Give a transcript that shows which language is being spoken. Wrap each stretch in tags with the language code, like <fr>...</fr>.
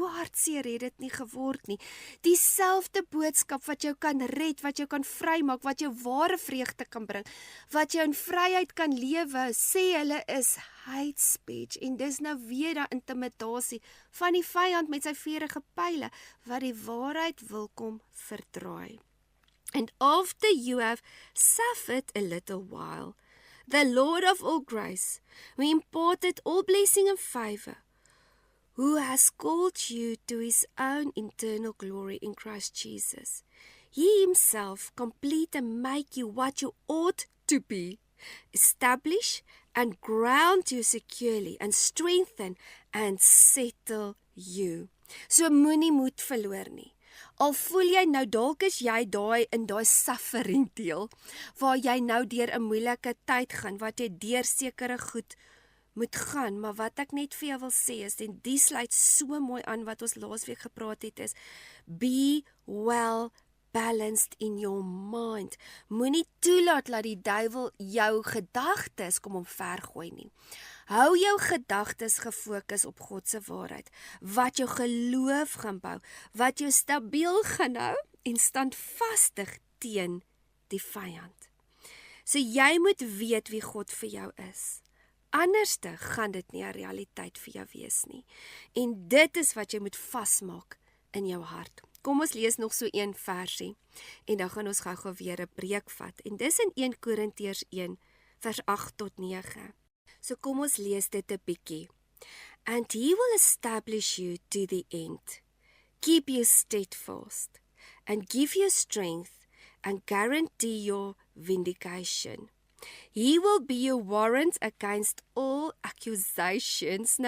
<af>Hoe hartseer het dit nie geword nie. Dieselfde boodskap wat jou kan red, wat jou kan vrymaak, wat jou ware vreugde kan bring, wat jou in vryheid kan lewe, sê hulle is hate speech. En dis nou weer daai intimidasie van die vyand met sy vuurige pyle, wat die waarheid wil kom verdraai.</af> <en>And after you have suffered a little while, the Lord of all grace, who imparted all blessing and favor, who has called you to his own eternal glory in Christ Jesus, he himself complete and make you what you ought to be establish and ground you securely, and strengthen and settle you.</en> <af>So moenie moed verloor nie. Al voel jy nou dalk is jy in daai suffering deel, waar jy nou deur 'n moeilike tyd gaan, wat jy deur sekere goed moet gaan, maar wat ek net vir jou wil sê is, en die sluit so mooi aan wat ons laasweek gepraat het, is,</af> <en>be well balanced in your mind.</en> <af>Moenie toelaat dat die duiwel jou gedagtes kom omvergooi nie. Hou jou gedagtes gefokus op God se waarheid, wat jou geloof gaan bou, wat jou stabiel gaan hou en standvastig teen die vyand. So jy moet weet wie God vir jou is. Anderste gaan dit nie 'n realiteit vir jou wees nie. En dit is wat jy moet vasmaak in jou hart. Kom ons lees nog so een versie en dan gaan ons gou-gou weer 'n preek vat. En dis in 1 Korintiërs 1 vers 8 tot 9. So kom ons lees dit 'n bietjie.</af> <en>And he will establish you to the end, keep you steadfast, and give you strength, and guarantee your vindication. He will be your warrant against all accusations.</en>